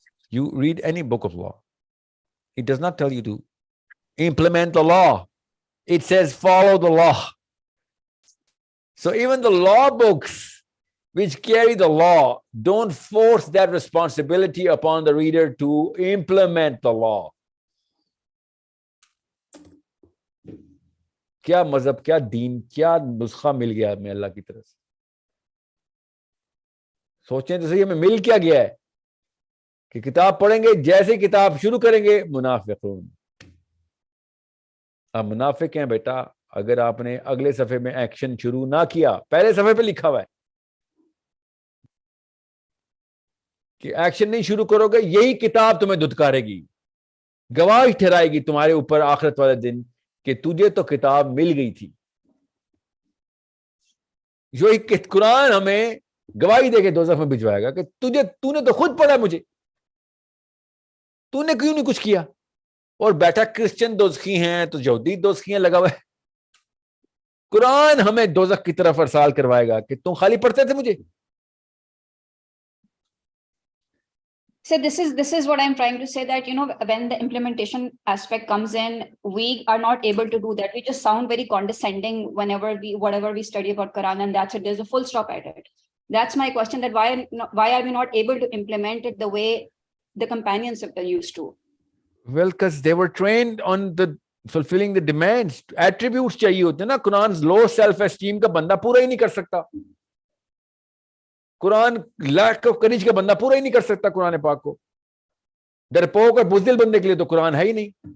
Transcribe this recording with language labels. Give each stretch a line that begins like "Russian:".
English: You read any book of law, it does not tell you to implement the law. It says follow the law. So even the law books which carry the law don't force that responsibility upon the reader to implement the law.
Hindi: क्या मजहब, क्या दीन, क्या नुस्खा मिल गया हमें अल्लाह की तरफ से? सोचें तो सही, हमें मिल क्या गया है कि किताब पढ़ेंगे, जैसे किताब शुरू करेंगे मुनाफिकून। आप मुनाफिक हैं बेटा अगर आपने अगले सफे में एक्शन शुरू ना किया। पहले सफे पे लिखा हुआ है कि एक्शन नहीं शुरू करोगे यही किताब तुम्हें धुतकारेगी, गवाही ठहराएगी तुम्हारे ऊपर आखिरत वाले दिन कि तुझे तो किताब मिल गई थी। जो एक कुरान हमें गवाही देके दोज़ख में भिजवाएगा कि तूने तो खुद पढ़ा, मुझे तूने क्यों नहीं कुछ किया। और बैठा क्रिश्चियन दोज़खी हैं तो यहूदी दोज़खी हैं लगा हुआ है। कुरान हमें दोज़ख की तरफ अरसाल करवाएगा कि तुम खाली पढ़ते थे मुझे।
English: So this is what I'm trying to say, that, you know, when the implementation aspect comes in, we are not able to do that. We just sound very condescending whatever we study about Quran, and that's it. There's a full stop at it. That's my question, that why are we not able to implement it the way the companions used to? Well, because they were trained on the fulfilling the demands.
Hindi: Attributes चाहिए होते हैं ना। Quran low self esteem का बंदा पूरा ही नहीं कर सकता। कुरान lack of courage का बंदा पूरा ही नहीं कर सकता कुरान पाक को। डरपोक और बुज़दिल बंदे के लिए तो कुरान है ही नहीं।